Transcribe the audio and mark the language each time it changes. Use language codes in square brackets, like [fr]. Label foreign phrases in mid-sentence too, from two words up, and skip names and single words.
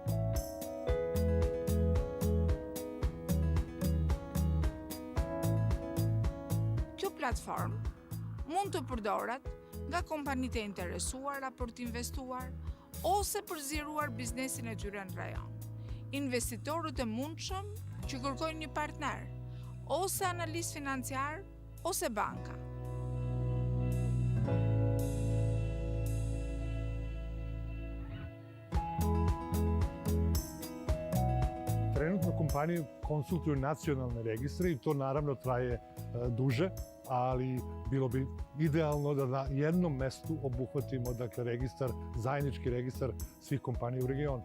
[sq] Kjo platformë mund të përdoret nga kompanitë e interesuara për të investuar ose për zgjeruar biznesin e tyre në rajon, investitorët e mundshëm që kërkojnë një partner, ose analist financiar, ose banka. [sr] Trenutno kompanije konsultuju nacionalne registre i to naravno traje duže, ali bilo bi idealno da na jednom mestu obuhvatimo registar, zajednički registar svih kompanija u regionu.